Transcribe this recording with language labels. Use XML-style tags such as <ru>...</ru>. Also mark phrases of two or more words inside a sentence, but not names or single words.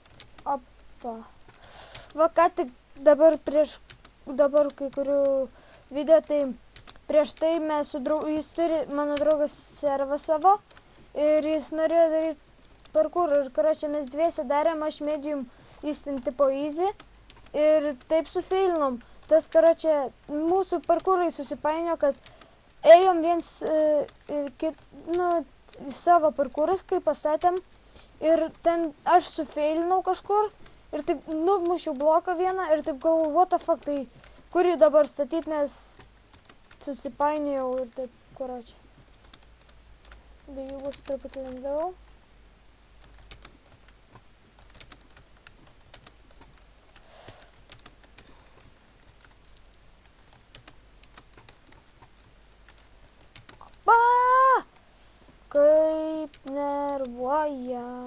<lt>Va ką tik dabar kai kurių video, tai prieš tai mes jis turi, mano draugas, servą savo ir jis norėjo daryti parkūrą ir karočią mes dviese darėm, aš medium, jis ten tipo easy ir taip sufeilinom. Tas karočią mūsų parkūrai susipainio, kad ėjom viens savo parkūras, kai pastatėm ir ten aš sufeilinau kažkur ir taip numušiau bloką vieną ir taip galvoju,</lt> <en>what the fuck,</en> <lt>tai kurį dabar statyti, nes susipainėjau ir taip, karočią. Be jų bus truputį lengviau. Kaip nervuoja.</lt>